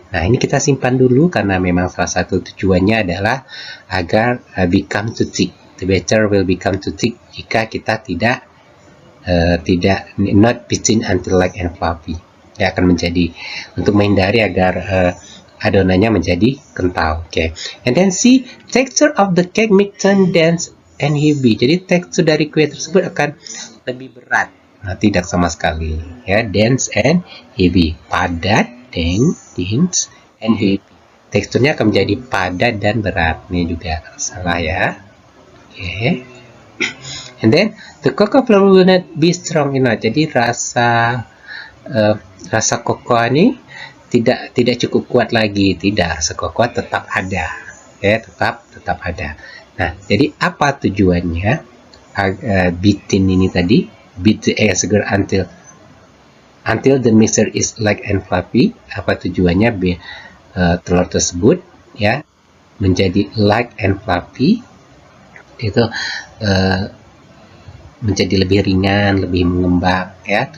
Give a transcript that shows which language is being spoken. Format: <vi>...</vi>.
<id>Nah, ini kita simpan dulu karena memang salah satu tujuannya adalah agar</id> <en>become too thick. The batter will become too thick</en> <id>jika kita tidak</id> <en>not beaten until light and fluffy.</en> <id>Dia akan menjadi untuk menghindari agar adonannya menjadi kental. Oke.</id> <en>And then C, texture of the cake may turn dense and heavy.</en> <id>Jadi tekstur dari kue tersebut akan lebih berat. Nah, tidak sama sekali ya,</id> <en>dense and heavy.</en> <id>Padat,</id> <en>dense and heavy.</en> <id>Teksturnya akan menjadi padat dan berat. Ini juga salah ya. Oke.</id> <en>And then the cocoa flour will not be strong enough.</en> <id>Jadi rasa cocoa ini tidak cukup kuat lagi, tidak, rasa kuat tetap ada, ya, tetap ada. Nah, jadi apa tujuannya beaten ini tadi?</id> <en>Beat the egg sugar until the mixture is light and fluffy.</en> <id>Apa tujuannya telur tersebut ya menjadi</id> <en>light and fluffy,</en> <id>itu menjadi lebih ringan, lebih mengembang ya.</id>